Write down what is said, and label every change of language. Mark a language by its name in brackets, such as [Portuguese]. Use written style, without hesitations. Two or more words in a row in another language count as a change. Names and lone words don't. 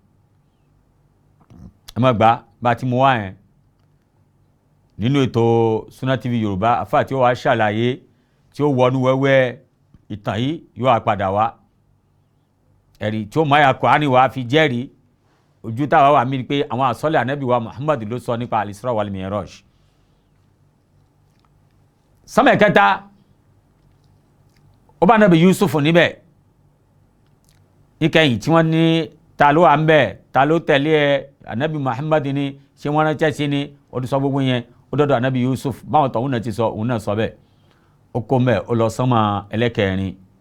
[Yoruba] ẹ má gbà bá ti mú wá yẹn nínú ètò Sunna TV Yorùbá àfáà tí ó wá ṣàlàyé tí ó wọnú wẹ́wẹ́ ìtàn yìí yóò àpadà wá ẹ̀rí tí ó máa Kùránì wá fi jẹ́rìí ojú táwa wà mí pé àwọn àsọ́lẹ̀ ànábì wa Muhammad ló sọ nípa al-Isra wal-Mi'raj sánmà kẹta ó bá ànábì Yusuf níbẹ̀ níkẹyìn tí wọ́n ní ta ló wà ń bẹ̀ ta ló tẹ̀lé ẹ ànábì Muhammad ni ṣé wọ́n ránṣẹ́ sí ni ó ti sọ gbogbo yẹn ó dọ́dọ̀ ànábì Yusuf báwọn tọ̀hún náà ti sọ òun náà sọ bẹ́ẹ̀ ó kó mẹ́ ó lọ sánmà ẹlẹ́kẹrin